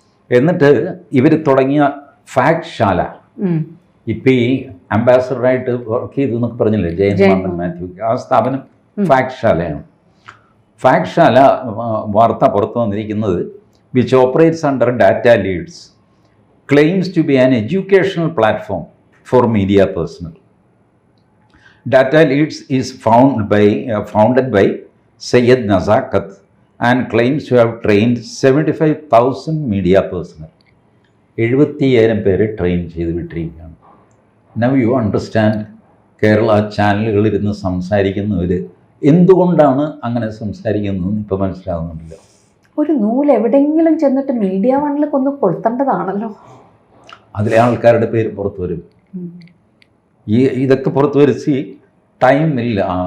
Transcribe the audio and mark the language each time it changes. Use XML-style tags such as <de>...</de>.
<ml>എന്നിട്ട് ഇവർ തുടങ്ങിയ ഫാക്ട് ശാല, ഇപ്പം ഈ അംബാസഡറായിട്ട് വർക്ക് ചെയ്തു എന്നൊക്കെ പറഞ്ഞില്ലേ ജയന്ത് മാത്യു, ആ സ്ഥാപനം ഫാക്ട് ശാലയാണ്. ഫാക്ട് ശാല വാർത്ത പുറത്തു വന്നിരിക്കുന്നത്</ml> <en>Which operates under Data Leads claims to be an educational platform for media personnel. Data Leads is founded by Syed Nazakat and claims to have trained 75,000 media personnel.</en> <ml>75,000 പേരെ ട്രെയിൻ ചെയ്ത് വിട്ടിരിക്കുകയാണ്.</ml> <en>now you understand</en> <ml>Kerala ചാനലുകളിലിരുന്ന് സംസാരിക്കുന്നവർ എന്തുകൊണ്ടാണ് അങ്ങനെ സംസാരിക്കുന്നതെന്ന് ഇപ്പോൾ മനസ്സിലാകുന്നുണ്ടല്ലോ. ഒരു നൂല് എവിടെയെങ്കിലും ചെന്നിട്ട് മീഡിയ വണ്ണിൽ കൊന്ന് കൊളുത്തേണ്ടതാണല്ലോ. അതിലെ ആൾക്കാരുടെ പേര് പുറത്തു വരും. ഇതൊക്കെ പുറത്ത് വരുത്തി ടൈമില്ല.</ml>